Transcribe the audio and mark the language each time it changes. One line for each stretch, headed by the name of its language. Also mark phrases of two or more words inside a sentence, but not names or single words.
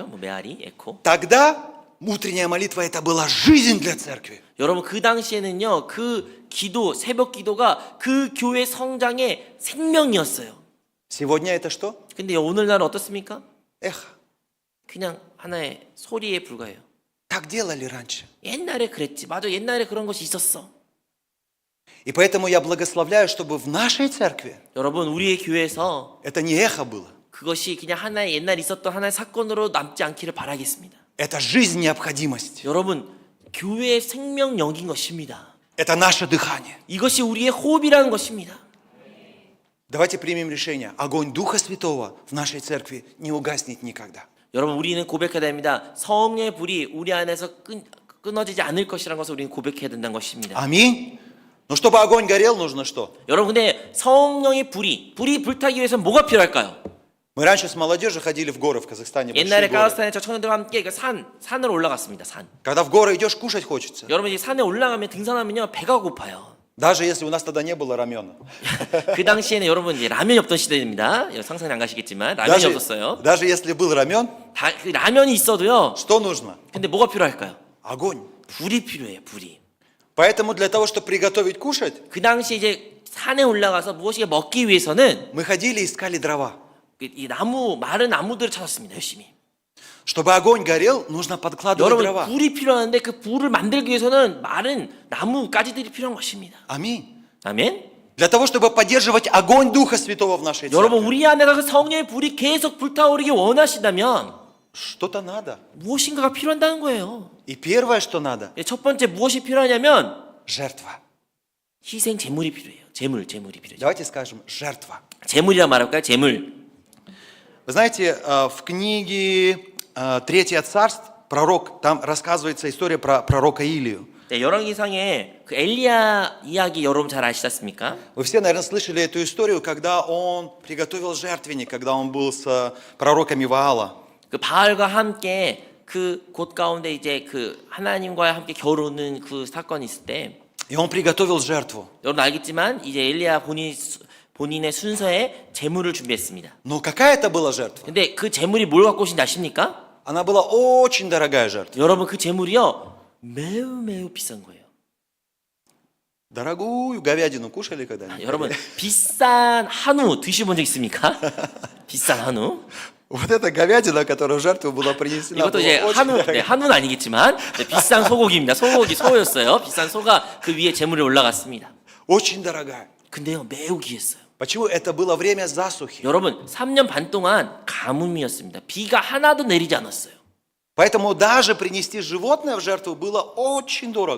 Korean: 메아리, 에코.
Russian: Тогда утренняя молитва это была жизнь для церкви.
Korean: 여러분 그 당시에는요. 그 기도, 새벽 기도가 그 교회 성장의 생명이었어요.
Russian: Сегодня это что?
Korean: 근데 오늘날은 어떻습니까?
Russian: Эхо.
Korean: 그냥 하나의 소리에 불과해요.
Russian: Так делали раньше.
Korean: 옛날에 그랬지. 맞아. 옛날에 그런 것이 있었어.
Russian: И поэтому я благословляю, чтобы в нашей церкви
Korean: 여러분 우리의 교회에서
Russian: это не эхо было.
Korean: 그것이 그냥 하나의 옛날 있었던 하나의 사건으로 남지 않기를 바라겠습니다.
Russian: Это жизнь, необходимость.
Korean: 여러분 교회의 생명력인 것입니다.
Russian: Это наше дыхание.
Korean: 이것이 우리의 호흡이라는 것입니다.
Russian: Давайте примем решение. Огонь Духа Святого в нашей церкви не угаснет никогда.
Korean: 여러분 우리는 고백해야 됩니다. 성령의 불이 우리 안에서 끊어지지 않을 것이라는 것을 우리는 고백해야 된다는 것입니다.
Russian: Аминь. Но чтобы огонь горел, нужно что?
Korean: 여러분 근데 성령의 불이 불타기 위해서 뭐가 필요할까요?
Russian: Мы раньше с молодежью ходили в горы в Казахстане. большие
Korean: 옛날에
Russian: горы.
Korean: 카자흐스탄에 저 청년들과 함께 그 산을 올라갔습니다. 산.
Russian: Когда в горы идешь, кушать хочется.
Korean: 여러분 이 산에 올라가면 등산하면요 배가 고파요.
Russian: Даже если у нас тогда не было рамена.
Korean: 그 당시에는 여러분 이제 라면이 없던 시대입니다. 상상이 안 가시겠지만 라면이 없었어요.
Russian: Даже если был рамен,
Korean: 그 라면이 있어도요.
Russian: что нужно?
Korean: 근데 뭐가 필요할까요?
Russian: Огонь.
Korean: 불이 필요해요. 불이.
Russian: Поэтому для того, чтобы приготовить кушать,
Korean: 그 당시 이제 산에 올라가서 무엇이 먹기 위해서는
Russian: мы ходили и искали дрова.
Korean: 이 마른 나무들을 찾았습니다. 열심히.
Russian: Чтобы огонь горел, нужно подкладывать
Korean: 여러분
Russian: дрова.
Korean: 불이 필요한데 그 불을 만들기 위해서는 마른 나무 가지들이 필요한 것입니다.
Russian: Аминь.
Korean: 아멘.
Russian: Для того, чтобы поддерживать огонь Духа Святого в нашей
Korean: 여러분
Russian: церкви,
Korean: 우리 안에서 그 성령의 불이 계속 불타오르기 원하신다면
Russian: что-то надо.
Korean: 무엇인가가 필요한다는 거예요.
Russian: И первое, что надо,
Korean: 첫 번째 무엇이 필요하냐면
Russian: жертва.
Korean: 희생 제물이 필요해요. 제물이 필요해요.
Russian: Давайте скажем, жертва.
Korean: 제물이라 말할까요? 제물.
Russian: Вы знаете, в книге «Третье царство» пророк, там рассказывается история про пророка Илию.
Korean: 네, 열왕기상에 그 엘리야 이야기 여러분 잘 아시지 않습니까?
Russian: Вы все, наверное, слышали эту историю, когда он приготовил жертвенник, когда он был с пророками Ваала.
Korean: 그 바알과 함께 그 곳 가운데 이제 그 하나님과 함께 겨루는 그 사건이 있을 때
Russian: И он приготовил жертву.
Korean: 여러분 알겠지만 이제 엘리야 본인의 순서에 제물을 준비했습니다.
Russian: Но какая это была жертва?
Korean: 근데 그 제물이 뭘 갖고 오신지 아십니까?
Russian: Она была очень дорогая жертва.
Korean: 여러분 그 제물이요 매우 비싼 거예요.
Russian: Дорогую говядину кушали когда-нибудь?
Korean: 여러분 비싼 한우 드셔본 적 있습니까? 비싼 한우.
Russian: Вот эта говядина, которая в жертву была принесена,
Korean: 이것도 이제
Russian: была очень
Korean: 한우,
Russian: дорогая.
Korean: 한우는 아니겠지만 비싼 소고기입니다. 소였어요. 비싼 소가 그 위에 제물이 올라갔습니다.
Russian: Очень дорогая.
Korean: 근데요 매우 귀했어요.
Russian: Почему? Это было время засухи.
Korean: 여러분 3년 반 동안 가뭄이었습니다. 비가 하나도 내리지 않았어요.
Russian: Поэтому даже принести животное в жертву было очень дорого.